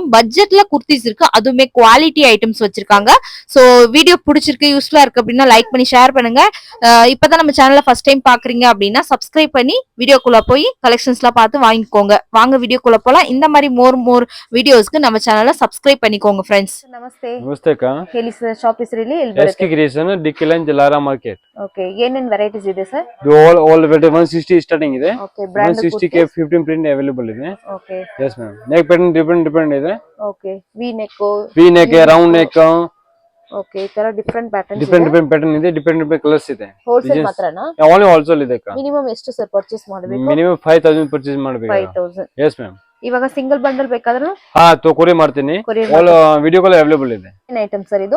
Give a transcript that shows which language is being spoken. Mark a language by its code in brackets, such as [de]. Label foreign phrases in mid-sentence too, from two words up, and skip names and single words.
[ta] பட்ஜெட்ல குர்த்திஸ் இருக்கு, அதுவுமே [en] quality items [ta] வச்சிருக்காங்க. ஸோ வீடியோ பிடிச்சிருக்கு யூஸ்ஃபுல்லா இருக்கு அப்படின்னா லைக் பண்ணி ஷேர் பண்ணுங்க. இப்பதான் நம்ம சேனலை [en] first time [ta] பாக்குறீங்க அப்படின்னா சப்ஸ்கிரைப் பண்ணி வீடியோக்குள்ள போய் கலெக்ஷன்ஸ்லாம் பார்த்து வாங்கிக்கோங்க. வாங்க வீடியோக்குள்ள போலாம். இந்த மாதிரி [en] more videos [ta] நம்ம சேனலை சப்ஸ்கிரைப் பண்ணிக்கோங்க ஃப்ரெண்ட்ஸ். [kn] ನಮಸ್ತೆ ಅಕ್ಕ. ಹೇಳಿ ಸರ್, ಶಾಪ್ ಹೆಸರು ಹೇಳಿ. ಎಸ್ಕೆ ಕ್ರಿಯೇಷನ್ ಡಿಕ್ಕಿ ಲೈನ್ ಜಲಾರಾ ಮಾರ್ಕೆಟ್. ಓಕೆ, ಏನೇನ್ ವೆರೈಟೀಸ್ ಇದೆ ಸರ್? ಇದು [en] all variety [kn] 160 ಸ್ಟಾರ್ಟಿಂಗ್ ಇದೆ. [en] okay, brand [kn] 160 ಗೆ 15 [en] print available [kn] ಇದೆ. ಓಕೆ, [en] yes ma'am. neck pattern different ಇದೆ. [kn] ಓಕೆ, ವಿ [en] neck round neck. [kn] ಓಕೆ, ಈ ತರ [en] different patterns different pattern [kn] ಇದೆ, [en] different colours [kn] ಇದೆ. ಹೋಲ್ಸೇಲ್ ಮಾತ್ರನಾ? [en] only wholesale [kn] ಇದೆ ಅಕ್ಕ. ಮಿನಿಮಮ್ ಎಷ್ಟು ಸರ್ ಪರ್ಚೇಸ್ ಮಾಡಬೇಕು? ಮಿನಿಮಮ್ 5000 ಪರ್ಚೇಸ್ ಮಾಡಬೇಕು. 5000. [en] yes ma'am. [kn] ಇವಾಗ [en] single bundle [kn] ಬೇಕಾದ್ರೂ ಹಾ ಕೊರಿಯರ್ ಮಾಡ್ತೀನಿ. [en] all video call available [kn] ಇದೆ. ಏನ್ ಐಟಮ್ ಸರ್ ಇದು?